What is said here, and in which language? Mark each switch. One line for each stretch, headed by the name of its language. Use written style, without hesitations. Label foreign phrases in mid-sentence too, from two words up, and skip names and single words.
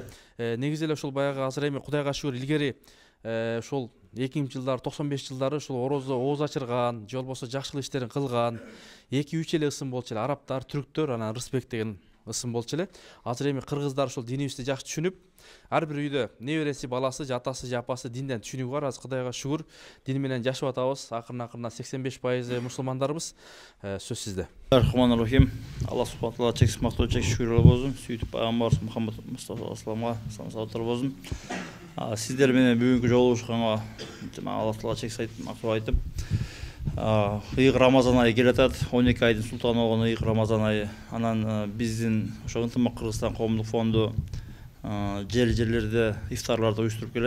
Kyrgyz: Негизи эле ошол баягы азыр эми Кудайга шүгүр илгери ошол 2000-жылдар, 95-жылдары ошол орозо ооз ачырган, же болбосо жакшылык иштерин кылган 2-3 эле ысым болчу эле. Арабтар, түрктөр, анан Рысбек деген ысым болчу эле. Азыр эми кыргыздар ошол динибизди жакшы түшүнүп, ар бир үйдө небереси, баласы, же атасы, же апасы динден түшүнүгү бар. Азыр Кудайга шүгүр дин менен жашап атабыз. Акырын-акырын 85% мусулмандарбыз. Сөз сизде. Рахманир-рахим.
Arabic: الله سبحانه تعالى
Kyrgyz: чексиз мактоо, чексиз шүгүр болсун. Сүйтүп Пайгамбарыбыз Мухаммад Мустафа салламга саламаттар болсун. Сиздер менен бүгүнкү жолугушканга
Arabic: الله تعالى
Kyrgyz: чексиз мактоо айтып, ыйык Рамазан айы келе атат. 12 айдын султаны болгон ыйык Рамазан айы. Анан биздин ошо ынтымак Кыргызстан коомдук фонду жерлерде ифтарларды уюштуруп келет.